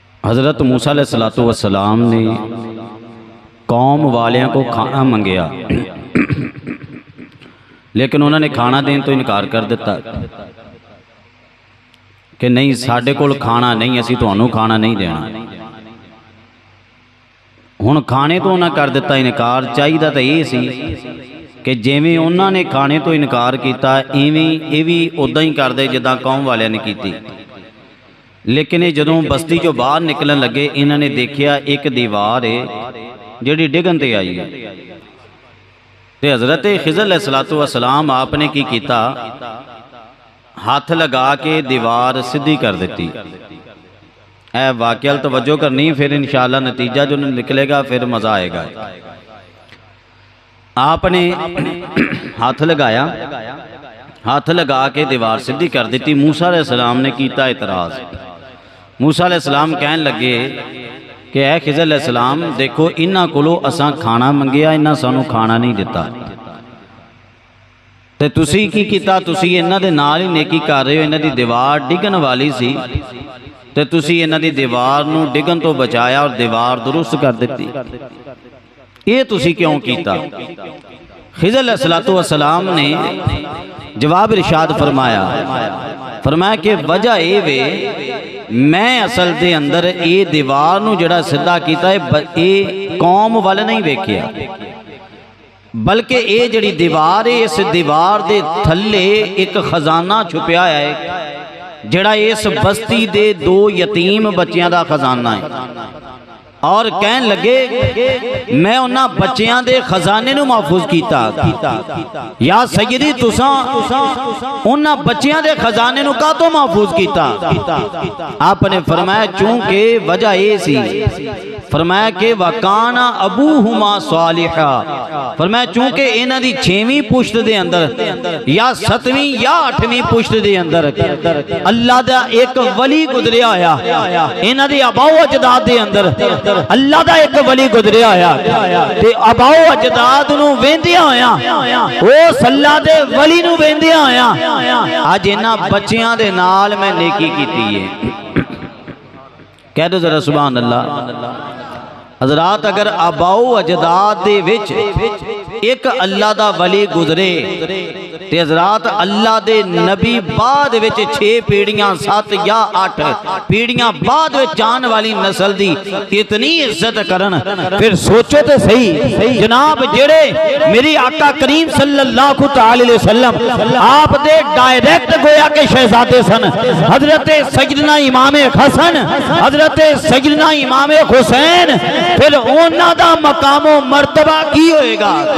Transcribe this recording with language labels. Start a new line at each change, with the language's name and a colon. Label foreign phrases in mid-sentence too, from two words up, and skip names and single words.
Punjabi: حضرت موسیٰ علیہ السلام نے قوم والیاں کو کھانا منگیا لیکن انہوں نے کھانا دین تو انکار کر دیتا کہ نہیں ساڈے کول کھانا نہیں، اسی تانوں کھانا نہیں دینا۔ ہن کھانے تو انہاں کر دیتا انکار، چاہیدا تے یہ سی کہ جویں انہاں نے کھانے تو انکار کیتا ایویں یہ بھی ادا ہی کر دے جداں قوم والیاں نے کیتی۔ لیکن یہ جدوں بستی جو باہر نکلن لگے انہاں نے دیکھیا ایک دیوار ہے جڑی ڈگن تے آئی ہے، تے حضرت خضر علیہ السلام آپ نے کی کیتا، ہاتھ لگا کے دیوار سدھی کر دیتی۔ اے واقعہ توجہ کرنی، پھر انشاءاللہ نتیجہ جو نکلے گا پھر مزہ آئے گا۔ آپ نے ہاتھ لگایا، ہاتھ لگا کے دیوار سدھی کر دیتی۔ موسیٰ علیہ السلام نے کیتا اعتراض۔ موسیٰ علیہ السلام کہنے لگے کہ اے خضر علیہ السلام دیکھو انہاں کولو اساں کھانا منگیا، انہاں سانوں کھانا نہیں دیتا، تے تسی کی کیتا؟ تسی انہاں دے نال ہی نیکی کر رہے ہو، انہاں دی دیوار ڈگن والی سی تے تسی انہاں دی دیوار نو ڈگن تو بچایا اور دیوار درست کر دیتی، یہ تسی کیوں کیتا؟ خضر علیہ السلام نے جواب ارشاد فرمایا کہ وجہ اے وے میں اصل دے اندر اے دیوار نو جڑا سدھا کیتا ہے اے قوم وال نہیں ویکھیا، بلکہ اے جڑی دیوار ہے اس دیوار دے تھلے ایک خزانہ چھپیا ہے جڑا اس بستی دے 2 یتیم بچیاں دا خزانہ ہے۔ اور کہن لگے میں انہاں بچیاں دے خزانے نو محفوظ کیتا۔ یا سیدی تساں انہاں بچیاں دے خزانے نو کا تو محفوظ کیتا؟ آپ نے فرمایا چونکہ وجہ یہ سی، فرمایا کہ
Arabic: وَقَانَ أَبُوهُمَا صَالِحًا،
Punjabi: فرمایا چونکہ انہاں دی 6ویں پشت دے اندر یا 7ویں یا 8ویں پشت دے اندر اللہ دا ایک ولی گزریا آیا، انہاں دی آباء و اجداد دے اندر اللہ دا ایک ولی گزریا آیا، تے آباء و اجداد نو ویندیاں آیا، اس اللہ دے ولی نو ویندیاں آیا، آج انہاں بچیاں دے نال میں نیکی کیتی ہے۔
Urdu: کہہ دو ذرا
Arabic: سبحان اللہ۔
Punjabi: حضرات اگر آباء و اجداد دے وچ ایک اللہ دا ولی گزرے تے حضرات اللہ دے نبی بعد وچ 6 پیڑیاں 7 یا 8 پیڑیاں بعد وچ جان والی نسل دی اتنی عزت کرن، پھر سوچو تے صحیح جناب جڑے میری آقا کریم صلی اللہ علیہ وسلم آپ دے ڈائریکٹ گویا کے شہزادے سن، حضرت سیدنا امام حسن، حضرت سیدنا امام حسین، پھر انہاں دا مقام و مرتبہ کی ہوئے گا؟